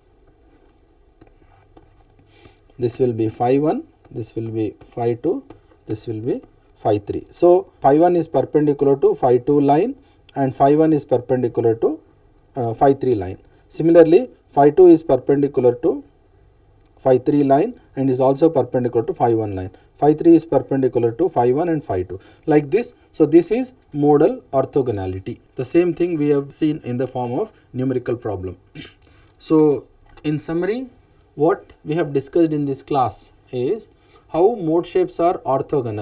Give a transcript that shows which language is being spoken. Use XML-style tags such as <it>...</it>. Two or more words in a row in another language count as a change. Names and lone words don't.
<en>This will be phi 1, this will be phi 2, this will be phi 3. So phi 1 is perpendicular to phi 2 line, and phi 1 is perpendicular to phi 3 line. Similarly, phi 2 is perpendicular to phi 3 line and is also perpendicular to phi 1 line. Phi 3 is perpendicular to phi 1 and phi 2, like this. So this is modal orthogonality. The same thing we have seen in the form of numerical problem. So in summary, what we have discussed in this class is how mode shapes are orthogonal.</en>